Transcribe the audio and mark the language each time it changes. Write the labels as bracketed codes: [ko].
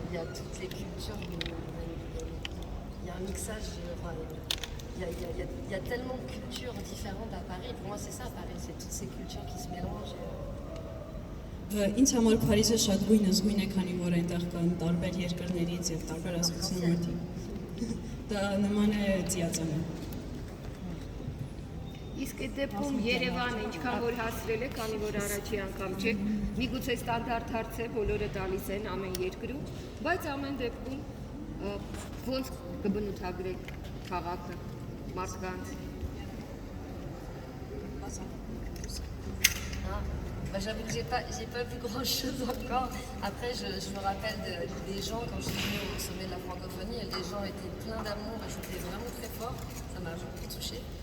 [fr] Il y a toutes les cultures. Il y a un mixage. Il y a tellement de cultures différentes à Paris. Pour moi, c'est ça, Paris. C'est toutes ces cultures qui se mélangent. [hy] Ինձ համար Փարիզը շատ գույնզգույն է, քանի որ այնտեղ կան տարբեր երկրներից եւ տարբեր ազգությունների մարդիկ։ Դա նման է ծիածանը։ Իսկ այդ դեպքում Երևանը ինչքան որ հասրել է, քանի որ առաջի անգամ չէ, միգուցե ստանդարտ հարց է, բոլորը տալիս են ամեն երկրում, բայց ամեն депքում ոնց կբնութագրեք քաղաքը, մարդկանց։ [fr] J'avoue que j'ai pas vu grand chose encore. Après, je me rappelle des gens quand je suis venue au sommet de la francophonie, les gens étaient pleins d'amour et c'était vraiment très fort. Ça m'a beaucoup touchée.